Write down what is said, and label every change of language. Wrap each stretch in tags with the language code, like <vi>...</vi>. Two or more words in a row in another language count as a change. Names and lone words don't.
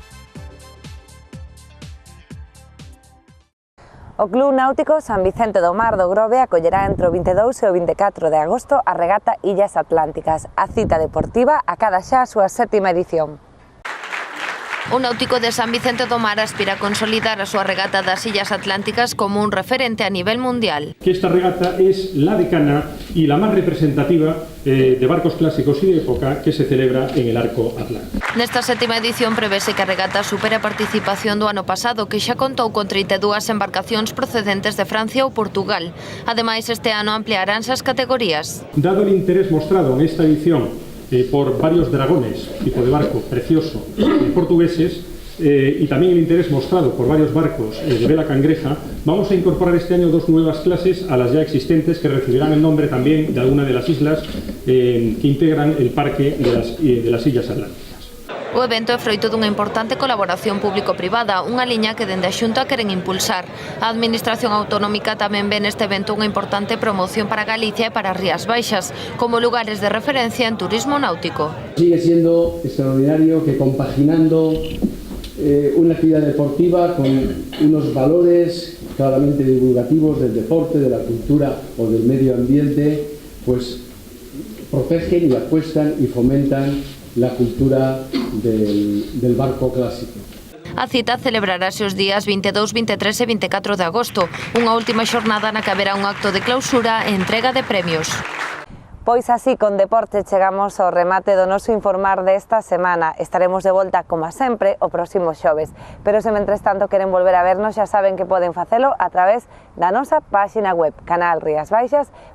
<gl>O Club Náutico San Vicente do Mar do Grove acollerá entre o 22 e o 24 de agosto a regata Illas Atlánticas. A cita deportiva acada xa a súa 7ª edición. O Náutico de San Vicente do Mar aspira a consolidar a súa regata das Illas Atlánticas como un referente a nivel mundial.</gl> <es>Que esta regata es la decana y la más representativa de barcos clásicos y de época que se celebra en el arco atlántico.</es> <gl>Nesta 7ª edición prevese que a regata supere a participación do ano pasado, que xa contou con 32 embarcacións procedentes de Francia ou Portugal. Ademais, este ano ampliaránse as categorías.</gl> <es>Dado el interés mostrado en esta edición por varios dragones, tipo de barco precioso, portugueses, y también el interés mostrado por varios barcos de vela cangreja, vamos a incorporar este año 2 nuevas clases a las ya existentes que recibirán el nombre también de alguna de las islas que integran el parque de las Illas Atlánticas.</es> <gl>O evento é froito dunha importante colaboración público-privada, unha liña que dende a Xunta queren impulsar. A Administración Autonómica tamén ve neste evento unha importante promoción para Galicia e para as Rías Baixas, como lugares de referencia en turismo náutico.</gl> <es>Sigue siendo extraordinario que compaginando una actividad deportiva con unos valores claramente divulgativos del deporte, de la cultura o del medio ambiente, pues protegen y apuestan y fomentan la cultura del barco clásico.</es> <gl>A cita celebrarase os días 22, 23 e 24 de agosto, unha última xornada na que haberá un acto de clausura e entrega de premios. Pois así, con deporte chegamos ao remate do noso informar desta semana. Estaremos de volta, como sempre, o próximo xoves. Pero se mentres tanto queren volver a vernos, xa saben que poden facelo a través da nosa páxina web, canalriasbaixas.tv.</gl>